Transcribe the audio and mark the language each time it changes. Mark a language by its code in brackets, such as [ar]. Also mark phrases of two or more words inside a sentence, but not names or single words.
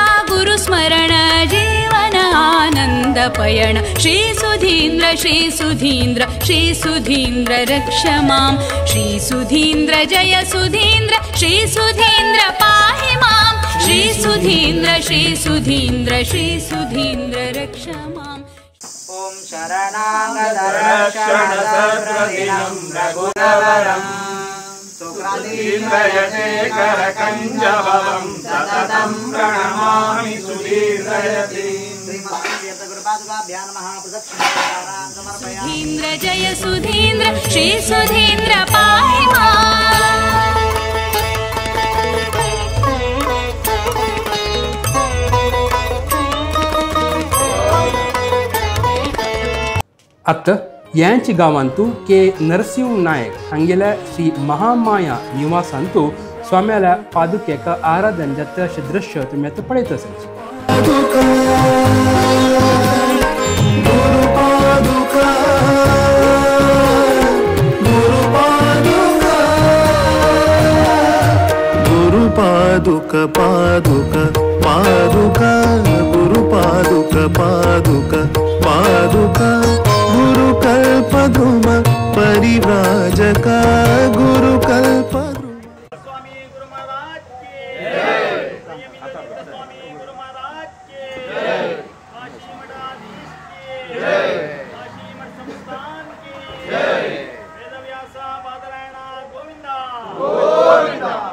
[sa] गुरुस्मरण जीवन आनंद पयण श्री सुधींद्र श्री सुधींद्र श्री सुधींद्र रक्ष मां श्री सुधींद्र जय सुधींद्र श्री सुधींद्र पाहि मां श्री सुधींद्र श्री सुधींद्र श्री सुधींद्र रक्ष मां. ओम शरणागतरक्षणसप्रदिनं रघुनवरं सुकृतीन्द्रयशेखरकञ्जभवं सततं प्रणमामि सुधीन्द्रयति. सुधींद्र जय सुधींद्र श्री सुधींद्र पाहि मां. [kok] आतां ह्याच गांवांतू के नरसिंह नायक हांगेल्या श्री महामाया निवासांतू स्वाम्याल्या पादुकेक आराधन जाता अशें दृश्य तुमी आतां पळयतसच. [sa] पादुक पादुक पादुक गुरु पादुक पादुक पादुक गुरु कल्पद्रुम परिव्राजक गुरु कल्पद्रुम. [kok] स्वामी गुरु महाराज के स्वामी गुरु महाराज के काशी मठाधीश के काशी मठ संस्थान के वेदव्यासा बादरायण गोविंदा गोविंदा